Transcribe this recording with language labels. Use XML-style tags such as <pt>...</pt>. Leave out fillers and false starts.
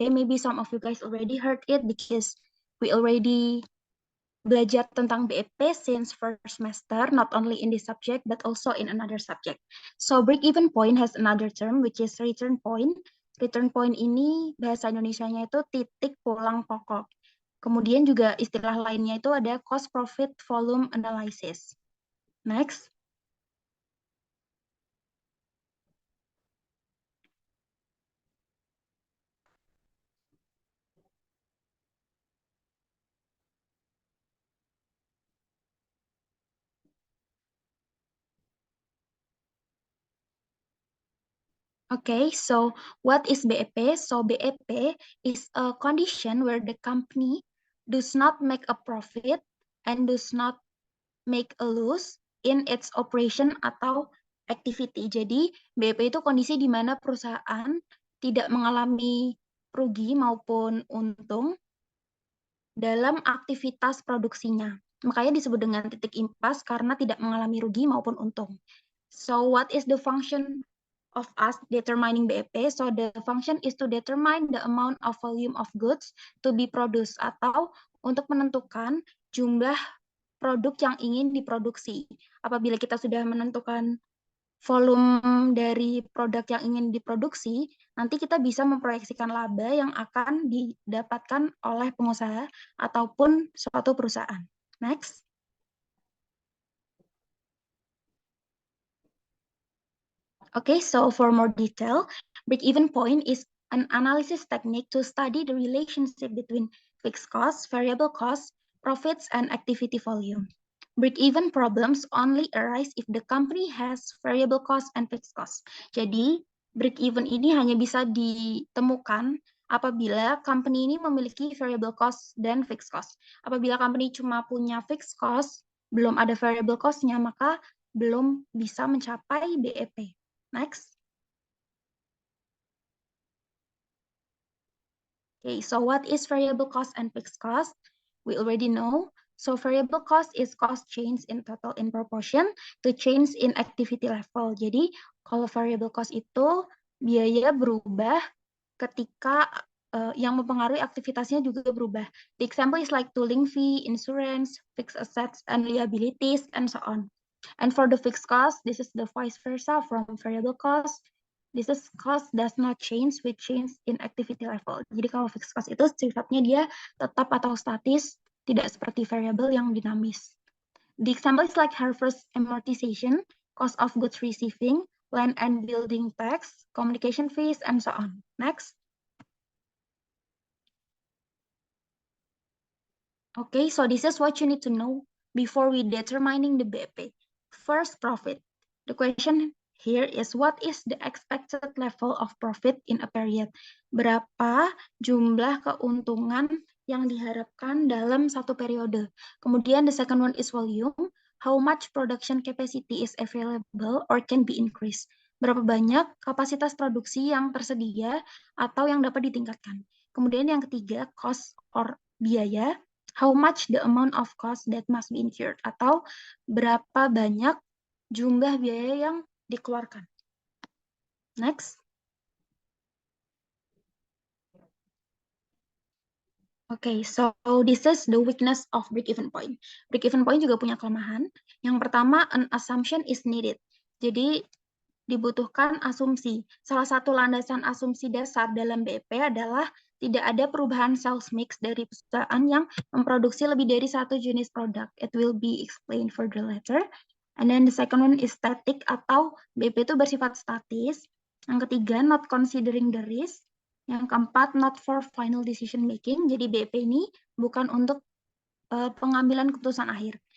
<en>Maybe some of you guys already heard it because we already</en> <id>belajar tentang</id> <en>BEP since first semester, not only in this subject, but also in another subject. So break-even point has another term, which is return point.</en> <id>Return point ini bahasa Indonesianya itu titik pulang pokok. Kemudian juga istilah lainnya itu ada</id> <en>cost profit volume analysis. Next. Okay, so what is BEP? So BEP is a condition where the company does not make a profit and does not make a loss in its operation atau activity.</en> <id>Jadi BEP itu kondisi di mana perusahaan tidak mengalami rugi maupun untung dalam aktivitas produksinya. Makanya disebut dengan titik impas karena tidak mengalami rugi maupun untung.</id> <en>So what is the function of us determining BEP? So the function is to determine the amount of volume of goods to be produced</en> <id>atau untuk menentukan jumlah produk yang ingin diproduksi. Apabila kita sudah menentukan volume dari produk yang ingin diproduksi, nanti kita bisa memproyeksikan laba yang akan didapatkan oleh pengusaha ataupun suatu perusahaan.</id> <en>Next. Okay, so for more detail, break-even point is an analysis technique to study the relationship between fixed costs, variable costs, profits, and activity volume. Break-even problems only arise if the company has variable costs and fixed costs.</en> <id>Jadi, break-even ini hanya bisa ditemukan apabila company ini memiliki variable cost dan fixed cost. Apabila company cuma punya fixed cost, belum ada variable cost-nya, maka belum bisa mencapai BEP. Next.</id> <en>Okay, so what is variable cost and fixed cost? We already know. So variable cost is cost change in total in proportion to change in activity level.</en> <id>Jadi kalau variable cost itu biaya berubah ketika yang mempengaruhi aktivitasnya juga berubah.</id> <en>The example is like tooling fee, insurance, fixed assets and liabilities, and so on. And for the fixed cost, this is the vice versa from variable cost. This is cost does not change with change in activity level.</en> <id>Jadi kalau fixed cost itu sifatnya dia tetap atau statis, tidak seperti variable yang dinamis.</id> <en>The example is like harvest amortization, cost of goods receiving, land and building tax, communication fees, and so on. Next. Okay, so this is what you need to know before we determining the BEP. First, profit. The question here is what is the expected level of profit in a period?</en> <id>Berapa jumlah keuntungan yang diharapkan dalam satu periode?</id> <en>Kemudian the second one is volume. How much production capacity is available or can be increased?</en> <id>Berapa banyak kapasitas produksi yang tersedia atau yang dapat ditingkatkan? Kemudian yang ketiga,</id> <en>cost or biaya. How much the amount of cost that must be incurred,</en> <id>atau berapa banyak jumlah biaya yang dikeluarkan.</id> <en>Next. Okay, so this is the weakness of break-even point. Break-even point</en> <id>juga punya kelemahan. Yang pertama,</id> <en>an assumption is needed.</en> <id>Jadi dibutuhkan asumsi. Salah satu landasan asumsi dasar dalam BEP adalah tidak ada perubahan sales mix dari perusahaan yang memproduksi lebih dari satu jenis produk.</id> <en>It will be explained further later. And then the second one is static</en> <id>atau BEP itu bersifat statis. Yang ketiga,</id> <en>not considering the risk.</en> <id>Yang keempat,</id> <en>not for final decision making.</en> <id>Jadi BEP ini bukan untuk pengambilan keputusan akhir.</id>